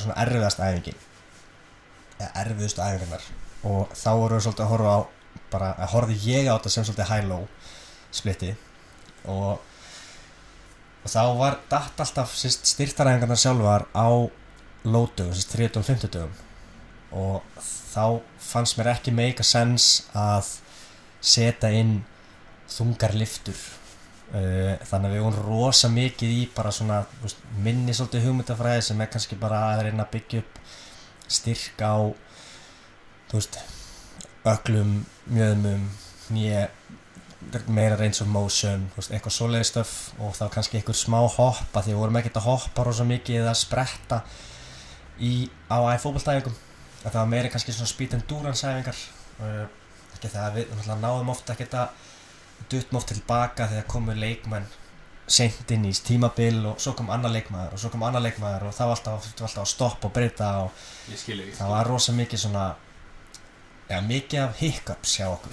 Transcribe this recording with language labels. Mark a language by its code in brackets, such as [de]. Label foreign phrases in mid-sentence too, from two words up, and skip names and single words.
[is] svona erfiðasta æfingin eða erfiðustu æfingarnar og þá vorum við svolítið að horfa á horfði ég á þetta sem svolítið high-low splitti og þá var datt alltaf styrktaræfingarnar sjálfar á low-dögum, 30 og 50 dögum og þá fannst mér ekki [en] make a sense [is] að setja inn þungar lyftur þannig að við vorum rosa mikið í bara svona minni svolítið hugmyndafræði sem kannski bara að reyna að byggja upp styrk á öklum, mjöðmum, meira [en] range of motion [is] eitthvað svoleiðis stöf og þá kannski einhver smá hoppa því við vorum ekkert að hoppa rosa mikið eða spretta á fótboltaæfingum það var meira kannski svona [en] speed endurance [is] æfingar ekki þegar við náðum ofta ekkert að duttum oft tilbaka þegar komu leikmenn seint inn í tímabil og svo kom annar leikmaður og það var alltaf að stoppa og breyta og það var rosa mikið svona mikið af hiccups hjá okkur